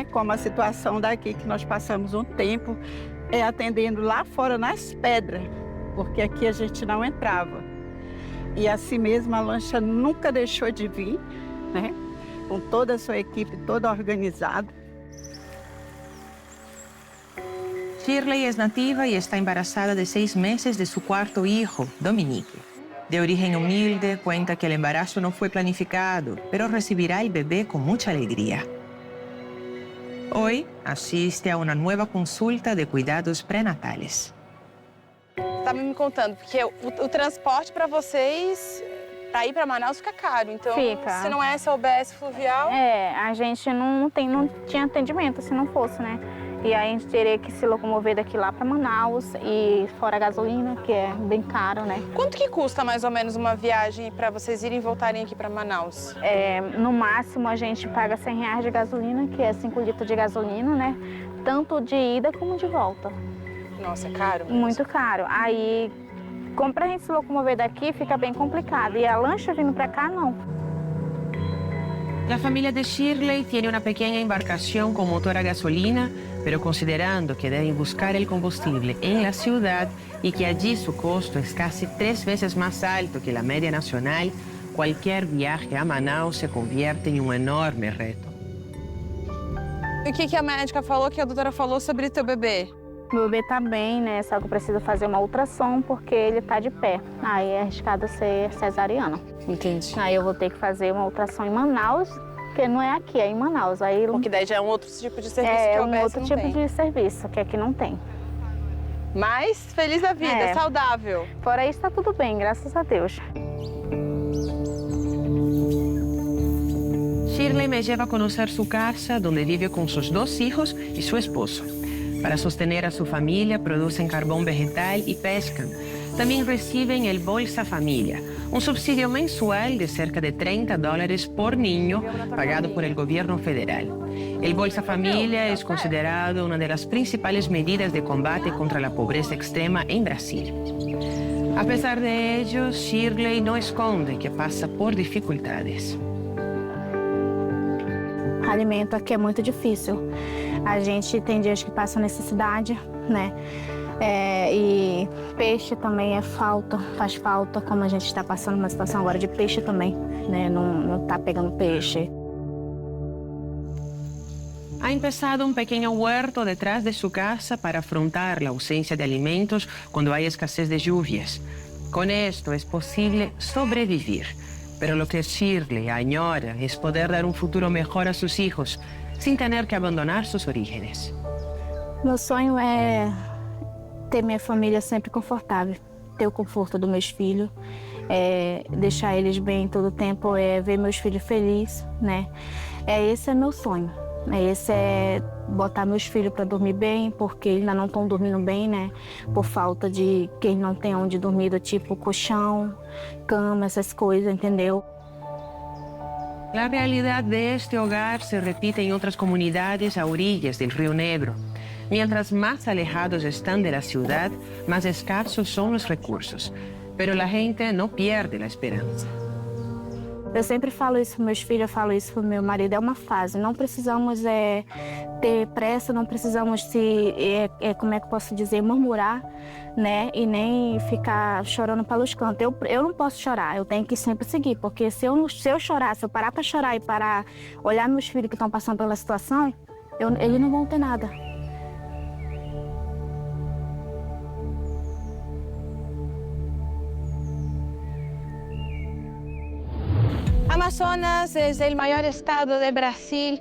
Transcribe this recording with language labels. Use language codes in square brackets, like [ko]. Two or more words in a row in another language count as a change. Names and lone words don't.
[pt] Como a situação daqui, que nós passamos um tempo atendendo lá fora nas pedras, porque aqui a gente não entrava. E assim mesmo a lancha nunca deixou de vir, né? Com toda a sua equipe, toda organizada. [es] Shirley es nativa y está embarazada de 6 meses de su cuarto hijo, Dominique. De origen humilde, cuenta que el embarazo no fue planificado, pero recibirá el bebé con mucha alegría. Hoy asiste a una nueva consulta de cuidados pré-natales. [pt] Estava me contando, porque o transporte para vocês, para ir para Manaus, fica caro. Então, Fica. se não é essa UBS fluvial... A gente não tinha atendimento se não fosse, né? E aí a gente teria que se locomover daqui lá para Manaus e fora a gasolina, que é bem caro, né? Quanto que custa mais ou menos uma viagem para vocês irem e voltarem aqui para Manaus? No máximo a gente paga R$100 de gasolina, que é 5 litros de gasolina, né? Tanto de ida como de volta. Nossa, é caro mesmo. Muito caro. Aí, como pra gente se locomover daqui, fica bem complicado. E a lancha vindo para cá, não. [es] La familia de Shirley tiene una pequeña embarcación con motor a gasolina, pero considerando que deben buscar el combustible en la ciudad y que allí su costo es casi 3 veces más alto que la media nacional, cualquier viaje a Manaus se convierte en un enorme reto. [pt] E o que a médica falou, que a doutora falou sobre teu bebê? Meu bebê tá bem, né? Só que eu preciso fazer uma ultrassom porque ele tá de pé. Aí é arriscado ser cesariana. Entendi. Aí eu vou ter que fazer uma ultrassom em Manaus, que não é aqui, é em Manaus. Aí Porque daí já é um outro tipo de serviço que a um UBS outro não tipo tem. de serviço, que aqui não tem. Mas feliz da vida, saudável. Fora isso, tá tudo bem, graças a Deus. [es] Shirley me lleva a conocer su casa, donde vive con sus 2 hijos y su esposo. Para sostener a su familia, producen carbón vegetal y pescan. También reciben el Bolsa Familia, un subsidio mensual de cerca de $30 por niño, pagado por el gobierno federal. El Bolsa Familia es considerado una de las principales medidas de combate contra la pobreza extrema en Brasil. A pesar de ello, Shirley no esconde que pasa por dificultades. [pt] Alimento aqui é muito difícil. A gente tem dias que passa necessidade, né? E peixe também faz falta, como a gente está passando uma situação agora de peixe também, né? Não está pegando peixe. [es] Ha empezado un pequeño huerto detrás de su casa para afrontar la ausencia de alimentos cuando hay escasez de lluvias. Con esto es posible sobrevivir. Pero lo que Shirley añora es poder dar un futuro mejor a sus hijos, sin tener que abandonar sus orígenes. [pt] Meu sonho é ter minha família sempre confortável, ter o conforto dos meus filhos, deixar eles bem todo o tempo, ver meus filhos felizes, né? Esse é meu sonho. Esse é botar meus filhos para dormir bem, porque eles ainda não estão dormindo bem, né? Por falta de que eles não têm onde dormir, do tipo colchão, cama, essas coisas, entendeu? [es] La realidad de este hogar se repite en otras comunidades a orillas del Río Negro. Mientras más alejados están de la ciudad, más escasos son los recursos. Pero la gente no pierde la esperanza. [pt] Eu sempre falo isso para meus filhos, eu falo isso para o meu marido, é uma fase. Não precisamos ter pressa, não precisamos como é que eu posso dizer, murmurar, né? E nem ficar chorando pelos cantos. Eu não posso chorar, eu tenho que sempre seguir, porque se eu chorar, se eu parar para chorar e parar, olhar meus filhos que estão passando pela situação, eles não vão ter nada. [es] Amazonas es el mayor estado de Brasil.